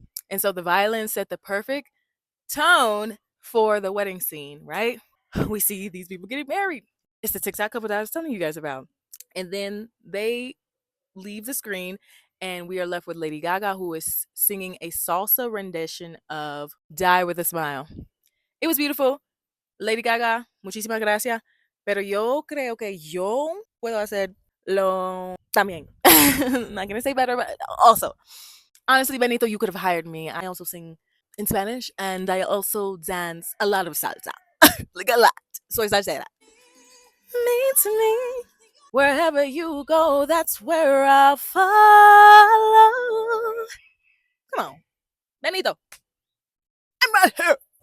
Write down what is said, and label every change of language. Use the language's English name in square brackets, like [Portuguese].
[English] And so the violin set the perfect tone for the wedding scene, right? We see these people getting married. It's the TikTok couple that I was telling you guys about. And then they leave the screen, and we are left with Lady Gaga, who is singing a salsa rendition of Die with a Smile. It was beautiful. [Spanish] Lady Gaga, muchísimas gracias. Pero yo creo que yo puedo hacer lo también. [English] I'm not going to say better, but also. Honestly, Benito, you could have hired me. I also sing in Spanish, and I also dance a lot of salsa. Like a lot. [Spanish] Soy salsera. [English] Mean to me. Wherever you go, that's where I follow. Come on. Benito. I'm right here.